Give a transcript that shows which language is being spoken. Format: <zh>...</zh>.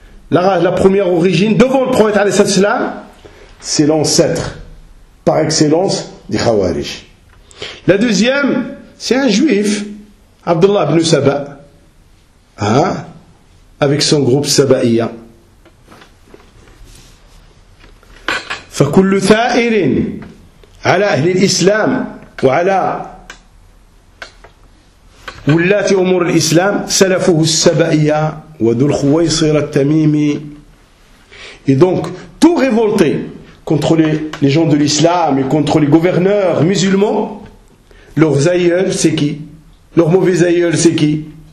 <fr>La première origine devant le prophète alayhi salatu wasalam, c'est l'ancêtre par excellence des Khawarij. La deuxième, c'est un juif, Abdullah ibn Saba, avec son groupe Saba'iyya.</fr> <ar>فكل ثائر على أهل الإسلام وعلى ولاة أمور الإسلام سلفه السبائية وذو الخويصر التميمي.</ar> <fr>Et donc, tout révolté contre les gens de l'islam et contre les gouverneurs musulmans, leurs aïeuls, c'est qui? Leurs mauvais aïeuls, c'est qui?</fr>